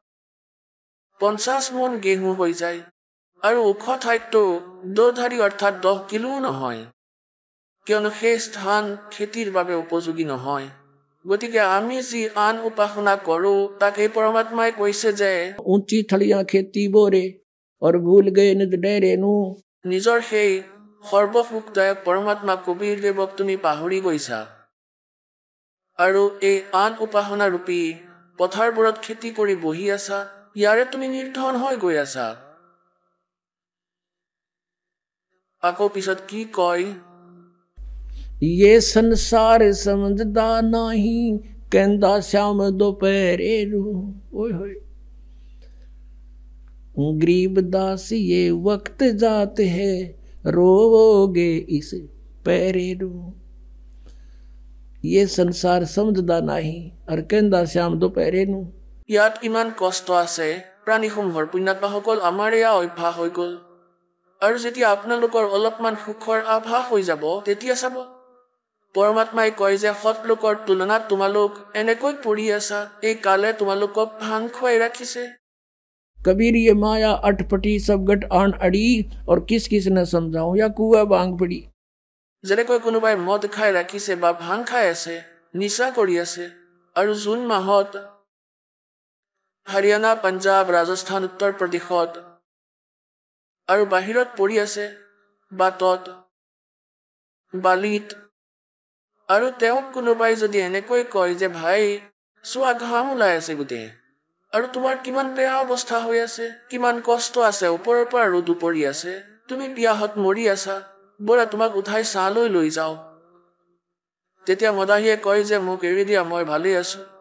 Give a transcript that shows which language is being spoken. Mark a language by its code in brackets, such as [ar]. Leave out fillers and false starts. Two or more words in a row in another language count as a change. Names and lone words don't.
[as] 50 মোন গেহু হৈ যায় আৰু ওখ ঠাইততো দোধাৰি অৰ্থাৎ 10 কিলো নহয় কিয়নো সেই স্থান খেতিৰ বাবে উপযোগী নহয় গতিকে আমি যি আন উপাসনা কৰোঁ তাকে পৰমাত্মাই কৈছে যে [hi] ऊंची थड़िया खेती बोरे और भूल गए निज डरे नु [as] নিজৰ সেই সৰ্বসুখদায়ক পৰমাত্মা কবিৰ দেৱক তুমি পাহৰি গৈছা আৰু এই আন উপাসনা ৰূপী পথাৰবোৰত খেতি কৰি বহি আছা ইয়াৰে তুমি নিৰ্ধন হৈ গৈ আছা আকৌ পিছত কি কয় [hi] ये संसार समझदा नहीं कहंदा श्याम दोपहरे रू ओए होए गरीबदास ये वक्त जात है रोवोगे इस पैरे रू ये संसार समझदा नहीं और कहंदा श्याम दोपहरे नु [as] ইয়াত ইমান কষ্ট আছে প্ৰাণীসমূহৰ পুণ্যাত্মাসকল আমাৰ এয়া অভ্যাস হৈ গ'ল আৰু যেতিয়া আপোনালোকৰ অলপমান সুখৰ আভাস হৈ যাব তেতিয়া চাব পৰমাত্মাই কয় যে সৎ লোকৰ তুলনাত তোমালোক এনেকৈ পৰি আছা এই কালে তোমালোকক ভাং খুৱাই ৰাখিছে [hi] कबीर ये माया अटपटी सब गट आन अड़ी और किस किस ने समझाऊं या कुआ बांग पड़ी [as] যেনেকৈ কোনোবাই মদ খাই ৰাখিছে বা ভাং খাই আছে নিচা কৰি আছে আৰু জুন মাহত হাৰিয়ানা পাঞ্জাব ৰাজস্থান উত্তৰ প্ৰদেশত আৰু বাহিৰত পৰি আছে বাটত বালিত আৰু তেওঁক কোনোবাই যদি এনেকৈ কয় যে ভাই চোৱা ঘাম ওলাই আছে গোটেই আৰু তোমাৰ কিমান বেয়া অৱস্থা হৈ আছে কিমান কষ্ট আছে ওপৰৰ পৰা ৰ'দ পৰি আছে তুমি বিয়াহত মৰি আছা বৰা তোমাক উঠাই চালৈ লৈ যাও তেতিয়া মদাহীয়ে কয় যে মোক এৰি দিয়া মই ভালেই আছো